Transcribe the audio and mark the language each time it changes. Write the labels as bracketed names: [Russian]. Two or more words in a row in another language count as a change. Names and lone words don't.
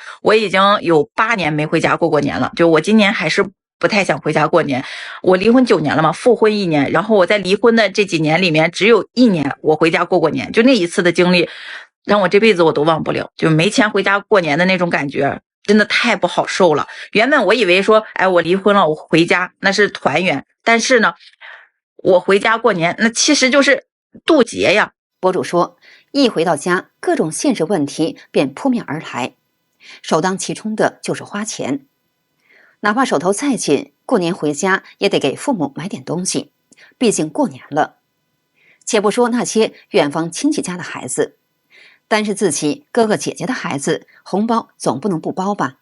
[Chinese] 我已經有8年沒回家過年了，就我今年還是不太想回家過年。我離婚9年了嘛，復婚1年，然後我在離婚的這幾年裡面，只有1年我回家過年，就那一次的經歷，讓我這輩子我都忘不了，就沒錢回家過年的那種感覺，真的太不好受了。原本我以为说，哎，我离婚了，我回家那是团圆，但是呢，我回家过年，那其實就是渡劫呀。博主說，一回到家，各種現實問題便撲面而來，首當其衝的就是花錢。哪怕手頭再緊，過年回家也得給父母買點東西，畢竟過年了。且不說那些遠房親戚家的孩子，單是自己哥哥姐姐的孩子，紅包總不能不包吧？